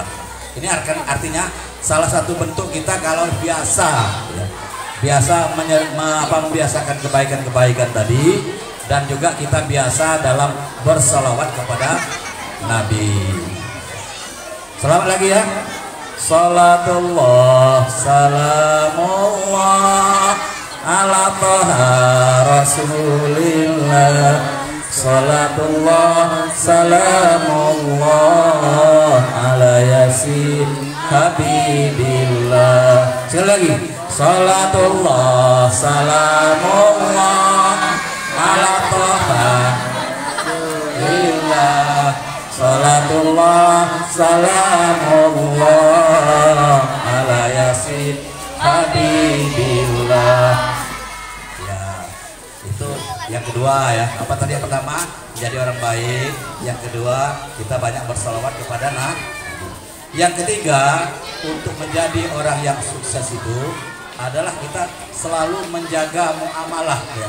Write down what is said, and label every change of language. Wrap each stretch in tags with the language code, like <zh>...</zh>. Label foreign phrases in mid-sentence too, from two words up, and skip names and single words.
<id>Ini artinya salah satu bentuk kita kalau biasa ya, biasa membiasakan kebaikan-kebaikan tadi, dan juga kita biasa dalam bersalawat kepada Nabi. Selamat lagi ya.</id> <ar>صلاة الله سلام الله على طه رسول الله. صلاة الله سلام الله على يس حبيب الله.</ar> <id>Sekali lagi.</id> <ar>صلاة الله سلام الله على طه رسول الله. صلاة الله سلام الله على يس حبيب الله.</ar> <id>Yang kedua ya, apa tadi yang pertama? Menjadi orang baik. Yang kedua, kita banyak bersalawat kepada Nabi. Yang ketiga, untuk menjadi orang yang sukses itu adalah kita selalu menjaga muamalah ya.</id>